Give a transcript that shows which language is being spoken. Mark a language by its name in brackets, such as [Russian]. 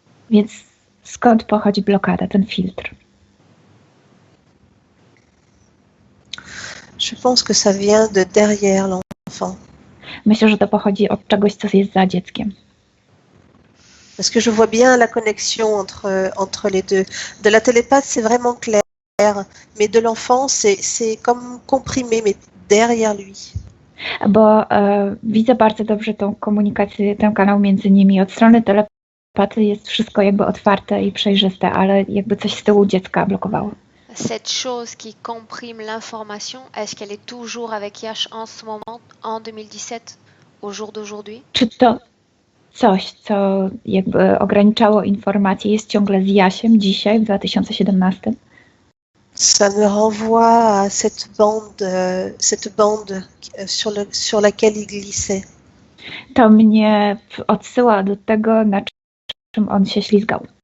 [Polish] Więc skąd pochodzi blokada, ten filtr? [French] Je pense que ça vient de derrière l'enfant. [Polish] Myślę, że to pochodzi od czegoś, co jest za dzieckiem. [French] Parce que je vois bien la connexion entre les deux. De la télépathe, c'est vraiment clair, mais de l'enfant, c'est comme comprimé, mais derrière lui. [Polish] Bo widzę bardzo dobrze tą komunikację, ten kanał między nimi. Od strony telepaty jest wszystko jakby otwarte i przejrzyste, ale jakby coś z tyłu dziecka blokowało. [French] Cette chose qui comprime l'information, est-ce qu'elle est toujours avec Yash en ce moment, en 2017, au jour d'aujourd'hui? [Polish] Czy to coś, co jakby ograniczało informacje, jest ciągle z Jasiem dzisiaj, w 2017? [French] Ça me renvoie à cette bande sur laquelle il glissait. [Polish] To mnie odsyła do tego, na czym on się ślizgał.